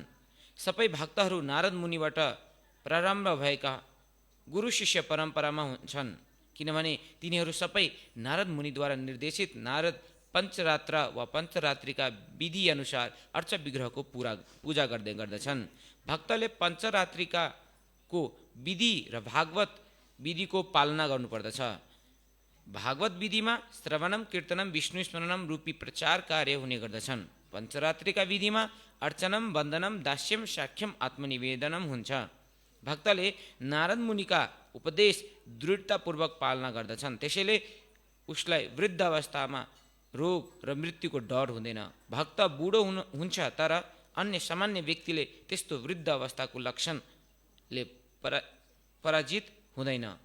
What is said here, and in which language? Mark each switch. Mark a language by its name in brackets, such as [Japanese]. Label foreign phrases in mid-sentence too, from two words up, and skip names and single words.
[Nepali] सबै भक्तहरू नारद मुनिबाट प्रारम्भ भएका गुरु शिष्य परम्परामा हुन्छन्, किनभने तिनीहरू सबै नारद मुनिद्वारा निर्देशित नारद पञ्चरात्र वा पञ्चरात्रिका विधि अनुसार अर्च विग्रहको पूजा गर्दै गर्दछन्। भक्तले पञ्चरात्रिकाको विधि र भागवत विधिको पालना गर्नुपर्दछ। भागवत विधिमा [Sanskrit] श्रवणम कीर्तनम विष्णु स्मरणम [Nepali] रूपी प्रचार कार्य हुने गर्दछन्। पञ्चरात्रिका विधिमा [Sanskrit] अर्चनम वन्दनम दास्यम साख्यम आत्मनिवेदनम [Nepali] हुन्छ। भक्तले नारद मुनिका उपदेश दृढतापूर्वक पालना गर्दछन्। त्यसैले उसलाई वृद्ध अवस्थामा रोग र मृत्युको डर हुँदैन। भक्त बुढो हुन्छ तर अन्य सामान्य व्यक्तिले त्यस्तो वृद्ध अवस्थाको लक्षणले पराजित हुँदैन।